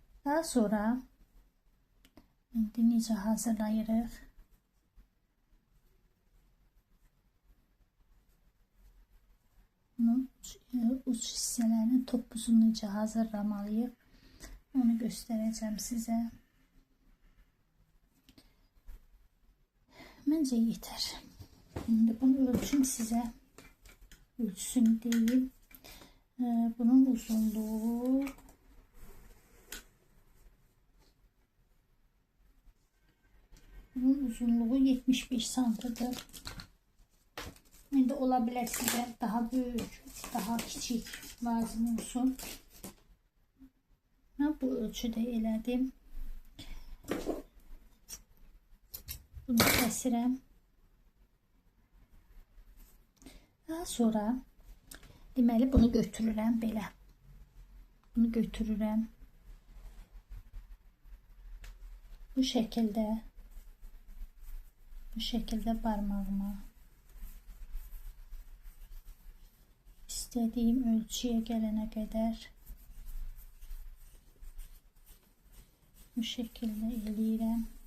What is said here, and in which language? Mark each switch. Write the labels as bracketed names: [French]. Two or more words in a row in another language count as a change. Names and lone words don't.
[Azerbaijani] Daha sonra indi necə hazırlayırıq? Bunun uç hissələrini, topuzunu necə hazırlamalıyıq? [Turkish] Onu göstereceğim size. Bence yeter. Şimdi bunu ölçüm size. Ölçüsünü değil. Bunun uzunluğu Bunun uzunluğu 75 santidir. Şimdi olabilir size daha büyük, daha küçük lazım olsun. Ben bu ölçüde elədim. [Azerbaijani] Bunu kəsirəm. Daha sonra deməli bunu götürürəm belə. Bunu götürürəm. [Turkish] Bu şekilde parmağıma istediğim ölçüye gelene kadar bu şekilde eləyirəm.